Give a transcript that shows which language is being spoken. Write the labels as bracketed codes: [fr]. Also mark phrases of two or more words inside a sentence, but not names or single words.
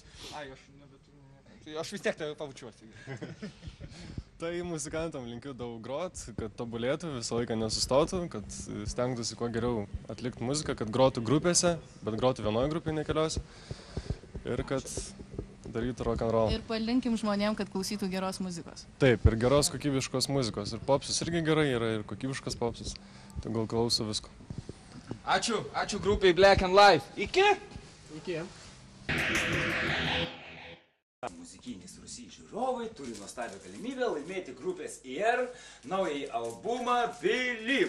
[lt] Ai, aš vis tiek tave pavučiuosi. Tai muzikantam linkiu daug grot, kad tobulėtų, visą laiką nesustotų, kad stengtųsi kuo geriau atlikti muziką, kad grotų grupėse, bet grotų vienoje grupėje, ne keliose. Ir kad darytų [en] rock and roll. [lt] Ir palinkim žmonėm, kad klausytų geros muzikos. Taip, ir geros kokybiškos muzikos. Ir popsas irgi gerai yra, ir kokybiškas popsas. Tai gal klauso visko. Ačiū grupiai Black and Live. Iki? Iki. Muzikinis Rusys žiūrovai turi nuostabią galimybę laimėti grupės IR naująjį albumą Believe.